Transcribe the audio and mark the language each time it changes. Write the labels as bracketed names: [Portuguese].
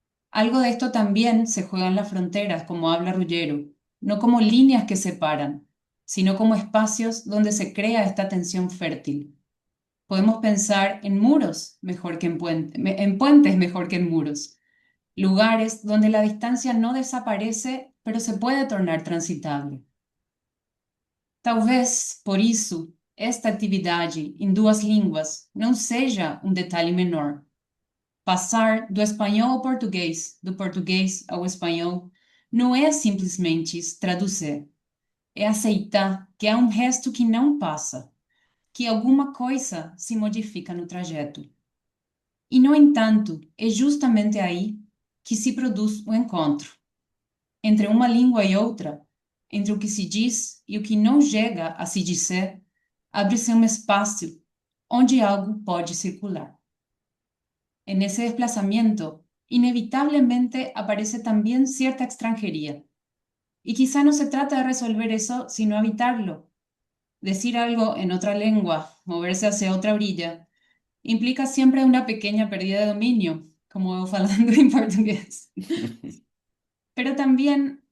[Spanish] Algo de esto también se juega en las fronteras, como habla Ruggiero, no como líneas que separan, sino como espacios donde se crea esta tensión fértil. Podemos pensar en muros mejor que en puentes mejor que en muros, lugares donde la distancia no desaparece, pero se puede tornar transitable. [Portuguese] Talvez, por isso, esta atividade em duas línguas não seja um detalhe menor. Passar do espanhol ao português, do português ao espanhol, não é simplesmente traduzir. É aceitar que há um resto que não passa, que alguma coisa se modifica no trajeto. E, no entanto, é justamente aí que se produz o encontro. Entre uma língua e outra, entre o que se diz e o que não chega a se dizer, abre-se um espaço onde algo pode circular. [Spanish] En ese desplazamiento, inevitablemente aparece también cierta extranjería. Y quizá no se trata de resolver eso, sino evitarlo. Decir algo en otra lengua, moverse hacia otra orilla, implica siempre una pequeña pérdida de dominio, como [Portuguese] eu falando [Spanish] en portugués. Pero también